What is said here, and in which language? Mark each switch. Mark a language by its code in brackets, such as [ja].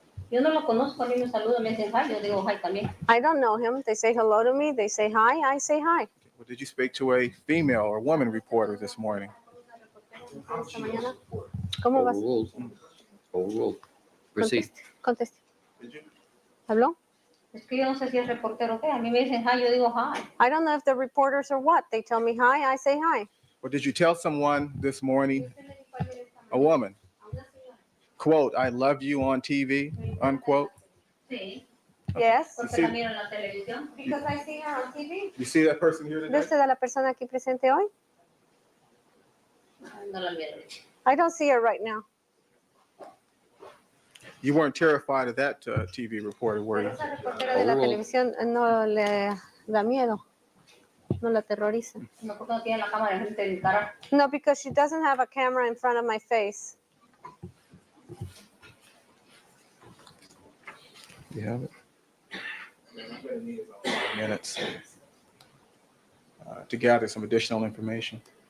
[es] Yo no lo conozco, a mí me saludan, me dicen hi, yo digo hi también. [en] I don't know him. They say hello to me. They say hi. I say hi. Well, did you speak to a female or woman reporter this morning? [es] Esta mañana. ¿Cómo vas? [en] Overruled. Overruled. Proceed. [es] Conteste. [en] Did you? [es] ¿Habló? Es que yo no sé si es reportero o qué, a mí me dicen hi, yo digo hi. [en] I don't know if they're reporters or what. They tell me hi. I say hi. Or did you tell someone this morning, a woman, quote, I love you on TV, unquote? [es] Sí. [en] Yes, [es] Porque la miro en la televisión. [en] because I see her on TV. You see that person here [es] ¿Ve [en] today? [es] usted a la persona aquí presente hoy? No la miro. [en] I don't see her right now. You weren't terrified of that TV reporter, were you? [es] Esa reportera de la [en] Overruled. [es] televisión no le da miedo, no la aterroriza. No, porque no tiene la cámara enfrente de mi cara. [en] No, because she doesn't have a camera in front of my face. You have it? Minutes to gather some additional information.